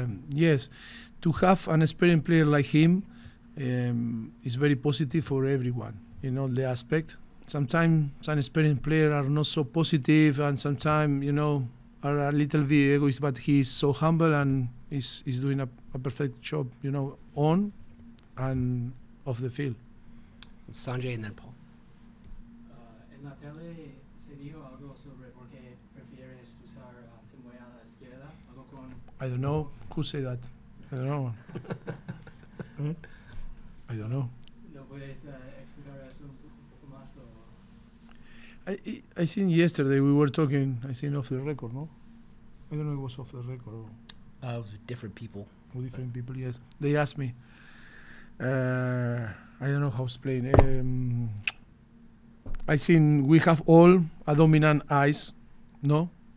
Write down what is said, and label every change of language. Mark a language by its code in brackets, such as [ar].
[en] Yes, to have an experienced player like him is very positive for everyone in all the aspect. Sometimes some experienced players are not so positive, and sometimes are a little bit egoist. But he's so humble and is doing a perfect job, on and off the field. Sanjay and then Paul. [es] En la tele se dijo algo sobre por qué prefieres usar Timoy a la izquierda. Algo con. [en] I don't know who said that. I don't know. I don't know. [es] ¿No puedes explicar eso un poco más? [en] I think yesterday we were talking, I think off the record, no? I don't know if it was off the record or Different people. different people, yes. They asked me. I don't know how to explain. I think we have all a dominant eyes, no?